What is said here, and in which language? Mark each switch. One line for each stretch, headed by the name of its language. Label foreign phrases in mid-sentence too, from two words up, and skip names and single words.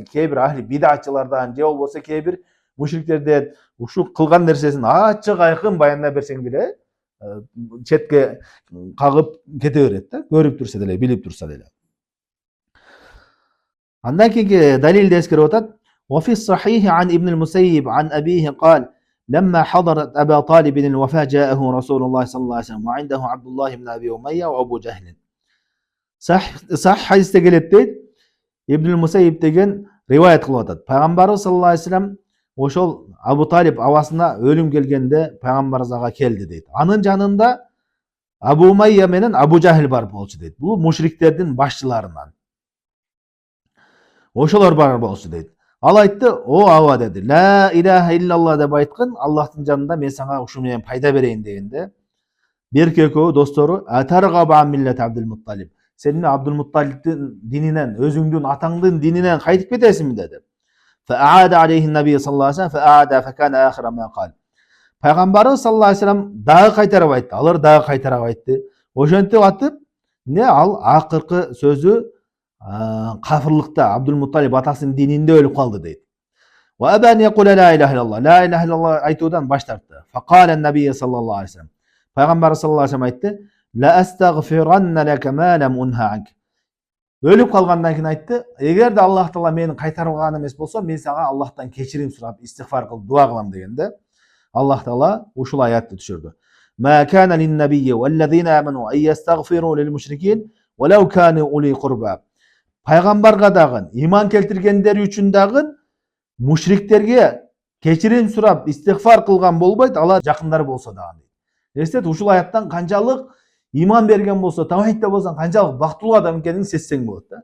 Kyrgyz: Кээ бир ахли бидатчылардан же болбосо кээ бир мушриктерден ушул кылган нерсесин ачык айкын баяндап берсең деле четке кагып кете берет да, көрүп турса деле, билип турса деле. Андан кийинки далилди эскерип атат.
Arabic: وفي الصحيح عن ابن المسيب عن أبيه قال لما حضرت أبا طالب الوفاة جاءه رسول الله صلى الله عليه وسلم وعنده عبد الله بن أبي أمية وأبو جهل.
Kyrgyz: Sahih hadiste келет дейт. Ибн Мусайиб деген риваят кылып атат. Пайгамбарыбыз
Arabic: صلى الله عليه وسلم
Kyrgyz: ошол Абу Талиб абасына өлүм келгенде пайгамбарыбызга келди дейт. Анын жанында Абу Умайя менен Абу Жахил бар болчу дейт. Бул мушриктердин башчыларынан. Ошолор бар болчу дейт. Ал айтты, о Аба деди,
Arabic: لا إله إلا الله
Kyrgyz: деп айткын, Аллахтын жанында мен сага ушу менен пайда берейин дегенде, берки экөө достору
Arabic: أترغب ملة عبد المطلب.
Kyrgyz: Сен Абдул Мутталибтин дининен, өзүңдүн атаңдын дининен кайтып кетесиңби деди.
Arabic: فأعاد عليه النبي صلى الله عليه وسلم فأعاد فكان آخر ما قال.
Kyrgyz: Пайгамбарыбыз
Arabic: صلى الله عليه وسلم
Kyrgyz: дагы кайтарып айтты. Алар дагы кайтарып айтты. Ошентип атып, ал акыркы сөзү кафырлыкта Абдул Мутталиб атасынын дининде өлүп калды дейт.
Arabic: وأبى أن يقول لا إله إلا الله. لا إله إلا الله
Kyrgyz: айтуудан баш тартты.
Arabic: فقال النبي صلى الله عليه وسلم.
Kyrgyz: Пайгамбар саллаллаху алейхи вассалам айтты:
Arabic: "لأستغفرن لك ما لم أنه عنك."
Kyrgyz: Өлүп калгандан кийин айтты: "Эгерде Аллах Таала мени кайтарган эмес болсо, мен сага Аллахтан кечирим сурап, истигфар кылып, дуа кылам" дегенде, Аллах Таала ушул аятты түшүрдү.
Arabic: "ما كان للنبي والذين آمنوا أن يستغفروا للمشركين ولو كانوا أولي قربى."
Kyrgyz: Пайгамбарга дагы, иман келтиргендер үчүн дагы мушриктерге кечирим сурап, истигфар кылган болбойт, алар жакындар болсо дагы. Эстет, ушул аяттан канчалык иман берген болсо, тавхидте болсоң, канчалык бактылуу адам экенин сезсең болот да.